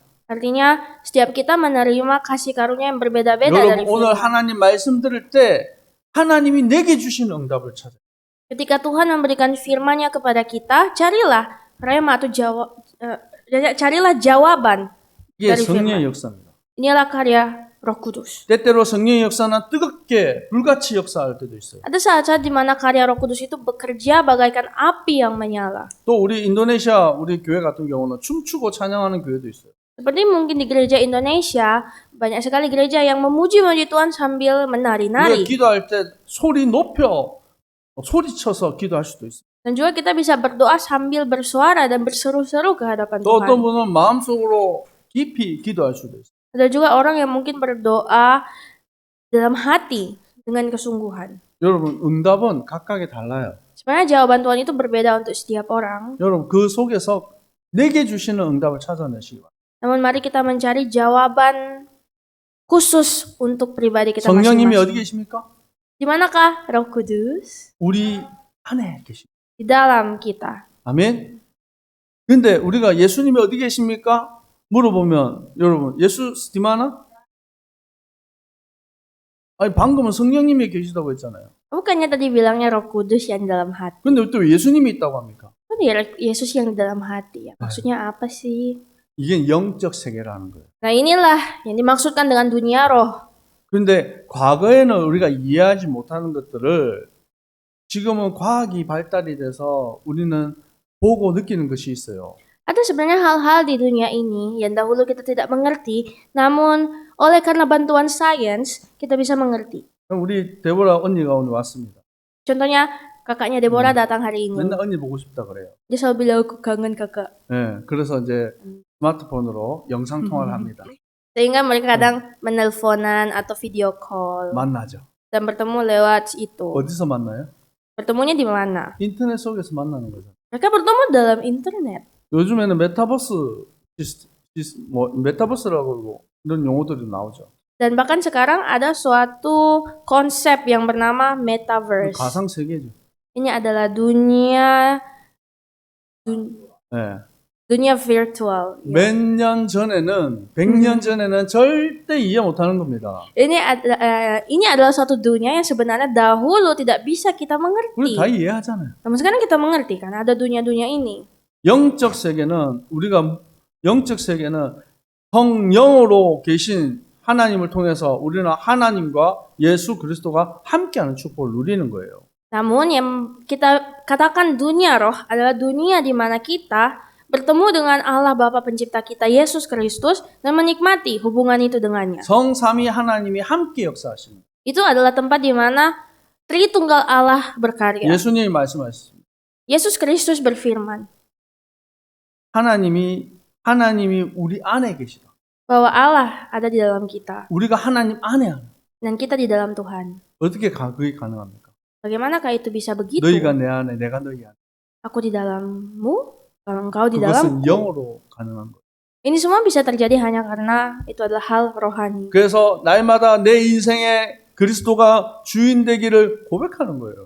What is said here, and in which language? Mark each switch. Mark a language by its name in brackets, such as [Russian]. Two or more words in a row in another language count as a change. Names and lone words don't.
[Indonesian] Artinya setiap kita menerima kasih karunia yang berbeda-beda dari [Korean] 여러분 오늘 [Indonesian] firman. [Korean] 하나님 말씀 들을 때 하나님이 내게 주신 응답을 찾아요. [Indonesian] Ketika Tuhan memberikan firman-Nya kepada kita, carilah rema atau carilah jawaban [Korean] 이게 [Indonesian] dari [Korean] 성령의 [Indonesian] firman. [Korean] 역사입니다. [Indonesian] Inilah karya Roh Kudus. [Korean] 때때로 성령의 역사는 뜨겁게 불같이 역사할 때도 있어요. [Indonesian] Ada saat-saat di mana karya Roh Kudus itu bekerja bagaikan api yang menyala. [Korean] 또 우리 인도네시아 우리 교회 같은 경우는 춤추고 찬양하는 교회도 있어요. [Indonesian] Seperti mungkin di gereja Indonesia, banyak sekali gereja yang memuji-muji Tuhan sambil [Korean] 우리가 [Indonesian] menari-nari. [Korean] 기도할 때 소리 높여 소리쳐서 기도할 수도 있어요. [Indonesian] Dan juga kita bisa berdoa sambil bersuara dan berseru-seru ke hadapan [Korean] 또 어떤 [Indonesian] Tuhan. [Korean] 분은 마음속으로 깊이 기도할 수도 있어요. [Indonesian] Ada juga orang yang mungkin berdoa dalam hati dengan kesungguhan. [Korean] 여러분 응답은 각각에 달라요. [Indonesian] Sebenarnya jawaban Tuhan itu berbeda untuk setiap orang. [Korean] 여러분 그 속에서 내게 주시는 응답을 찾아내시기 바랍니다. [Indonesian] Namun mari kita mencari jawaban khusus untuk pribadi kita [Korean] 성령님이 어디 [Indonesian] masing-masing. [Korean] 계십니까? [Indonesian] Di manakah Roh Kudus? [Korean] 우리 안에 계십니다. [Indonesian] Di dalam kita. [Korean] 아멘. 근데 우리가 예수님이 어디 계십니까? 물어보면 여러분 예수 스티마나? 아니 방금은 성령님이 계시다고 했잖아요. [Indonesian] Bukannya tadi bilangnya Roh Kudus yang di dalam hati. [Korean] 근데 또 예수님이 있다고 합니까? [Indonesian] Kan ya Yesus yang di dalam hati ya. Maksudnya apa sih? [Korean] 이게 영적 세계라는 거예요. [Indonesian] Nah inilah yang dimaksudkan dengan dunia roh. [Korean] 그런데 과거에는 우리가 이해하지 못하는 것들을 지금은 과학이 발달이 돼서 우리는 보고 느끼는 것이 있어요. [Indonesian] Ada sebenarnya hal-hal di dunia ini yang dahulu kita tidak mengerti, namun oleh karena bantuan sains kita bisa mengerti. [Korean] 우리 데보라 언니가 오늘 왔습니다. [Indonesian] Contohnya kakaknya Deborah datang hari ini. [Korean] 맨날 언니 보고 싶다 그래요. [Indonesian] Dia selalu bilang aku kangen kakak. [Korean] 네, 그래서 이제 스마트폰으로 영상 통화를 합니다. [Indonesian] Sehingga mereka kadang menelponan atau [English] video call [Korean] 만나죠. [Indonesian] dan bertemu lewat itu. [Korean] 어디서 만나요? [Indonesian] Bertemunya di mana? [Korean] 인터넷 속에서 만나는 거죠. [Indonesian] Mereka bertemu dalam internet. [Korean] 요즘에는 메타버스라고 그러고 이런 용어들이 나오죠. [Indonesian] Dan bahkan sekarang ada suatu konsep yang bernama metaverse. [Korean] 가상 세계죠. [Indonesian] Ini adalah dunia [Korean] 네. [Indonesian] dunia virtual. Ya. [Korean] 몇 년 전에는 100년 전에는 절대 이해 못하는 겁니다. [Indonesian] Ini adalah suatu dunia yang sebenarnya dahulu tidak bisa kita [Korean] 우리 [Indonesian] mengerti. [Korean] 다 이해하잖아요. [Indonesian] Namun sekarang kita mengerti kan ada dunia-dunia ini. [Korean] 영적 세계는 성령으로 계신 하나님을 통해서 우리는 하나님과 예수 그리스도가 함께하는 축복을 누리는 거예요. [Indonesian] Namun yang kita katakan dunia roh adalah dunia di mana kita bertemu dengan Allah Bapa pencipta kita Yesus Kristus dan menikmati hubungan itu dengannya. [Korean] 성삼위 하나님이 함께 역사하시는 거예요. [Indonesian] Itu adalah tempat di mana Tritunggal Allah berkarya. [Korean] 예수님이 말씀하셨습니다. [Indonesian] Yesus Kristus berfirman [Korean] 하나님이 우리 안에 계시다. [Indonesian] bahwa Allah ada di dalam kita [Korean] 우리가 하나님 안에 하는. [Indonesian] dan kita di dalam Tuhan. [Korean] 어떻게 그게 가능합니까? [Indonesian] Bagaimanakah itu bisa begitu? [Korean] 너희가 내 안에, 내가 너희 안에. [Indonesian] Aku di dalammu, kalau engkau di [Korean] 그것은 [Indonesian] dalamku. [Korean] 영으로 가능한 거예요. [Indonesian] Ini semua bisa terjadi hanya karena itu adalah hal rohani. [Korean] 그래서 날마다 내 인생에 그리스도가 주인 되기를 고백하는 거예요.